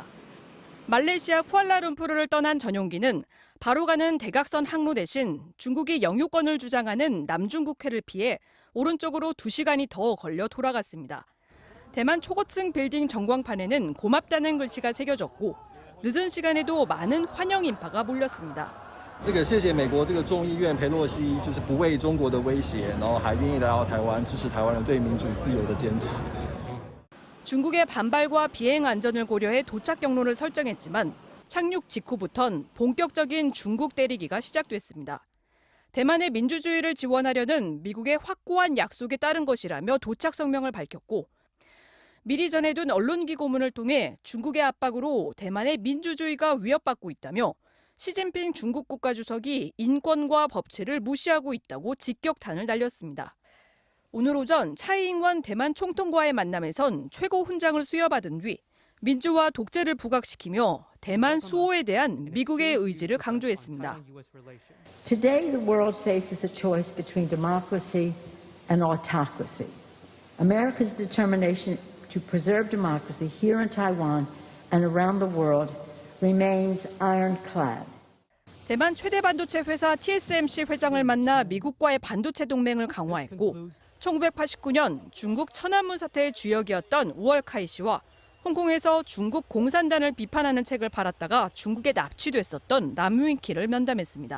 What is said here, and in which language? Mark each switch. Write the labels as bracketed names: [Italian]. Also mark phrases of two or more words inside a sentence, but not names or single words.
[Korean] 말레이시아 쿠알라룸푸르를 떠난 전용기는 바로 가는 대각선 항로 대신 중국이 영유권을 주장하는 남중국해를 피해 오른쪽으로 2시간이 더 걸려 돌아갔습니다. 대만 초고층 빌딩 전광판에는 고맙다는 글씨가 새겨졌고 늦은 시간에도 많은 환영 인파가 몰렸습니다. [Chinese] 谢谢美国众议院佩洛西不畏中国的威胁，然后还愿意来到台湾支持台湾人对民主自由的坚持。 [Korean] 중국의 반발과 비행 안전을 고려해 도착 경로를 설정했지만 착륙 직후부턴 본격적인 중국 때리기가 시작됐습니다. 대만의 민주주의를 지원하려는 미국의 확고한 약속에 따른 것이라며 도착 성명을 밝혔고 미리 전해둔 언론기 고문을 통해 중국의 압박으로 대만의 민주주의가 위협받고 있다며 시진핑 중국 국가주석이 인권과 법치를 무시하고 있다고 직격탄을 날렸습니다. 오늘 오전 차이잉원 대만 총통과의 만남에선 최고 훈장을 수여받은 뒤 민주화 독재를 부각시키며 대만 수호에 대한 미국의 의지를 강조했습니다. [English] Today the world faces a choice between democracy and autocracy. America's determination to preserve democracy here in Taiwan and around the world remains ironclad. [Korean] 대만 최대 반도체 회사 TSMC 회장을 만나 미국과의 반도체 동맹을 강화했고 1989년 중국 천안문 사태의 주역이었던 우얼카이 씨와 홍콩에서 중국 공산당을 비판하는 책을 팔았다가 중국에 납치됐었던 람윈키를 면담했습니다.